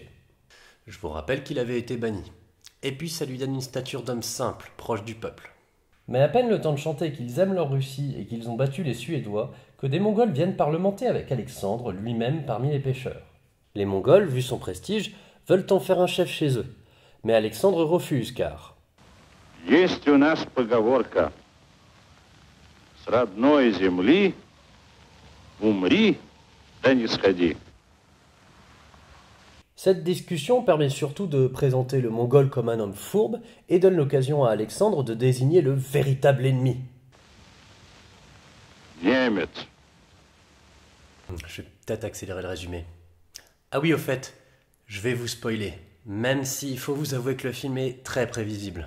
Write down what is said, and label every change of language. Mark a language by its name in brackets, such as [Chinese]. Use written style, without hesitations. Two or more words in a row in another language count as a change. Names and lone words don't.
[French] Je vous rappelle qu'il avait été banni. Et puis ça lui donne une stature d'homme simple, proche du peuple. Mais à peine le temps de chanter qu'ils aiment leur Russie et qu'ils ont battu les Suédois, que des Mongols viennent parlementer avec Alexandre, lui-même parmi les pêcheurs. Les Mongols, vu son prestige, veulent en faire un chef chez eux. Mais Alexandre refuse car... [Russian] Есть у нас поговорка: с родной земли умри, да не сходи. [French] Cette discussion permet surtout de présenter le Mongol comme un homme fourbe et donne l'occasion à Alexandre de désigner le véritable ennemi. [Russian] Немец. [French] Je vais peut-être accélérer le résumé. Ah oui, au fait, je vais vous spoiler, même s'il faut vous avouer que le film est très prévisible.